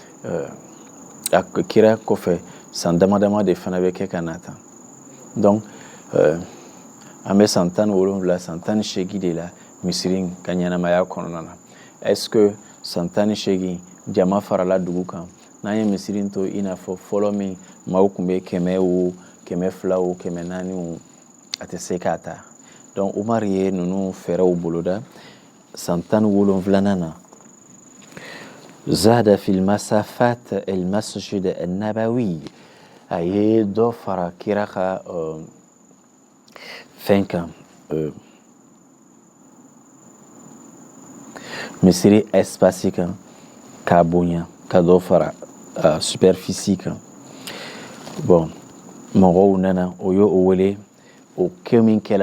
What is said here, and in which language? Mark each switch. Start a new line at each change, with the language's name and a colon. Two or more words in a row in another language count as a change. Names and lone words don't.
Bambara: kira kɔfɛ san dama de fana bɛ kɛ ka na tan donc an bɛ san 17 san 18 de la misiri ka ɲɛnamaya kɔnɔna na
French: est-ce que
Bambara: san 18 jama farala dugu kan n'an ye misiri to i n'a fɔ fɔlɔ min maaw tun bɛ 100 o 200 o 400 o a tɛ se k'a ta donc Umar ye ninnu fɛɛrɛw boloda san 17 na
Arabic: زاد في المسافات المسجد النبوي
Bambara: a ye dɔ fara kira ka fɛn kan misiri espace kan k'a bonya ka dɔ fara superficie kan bon mɔgɔw nana o y'o wele o kɛ min kɛla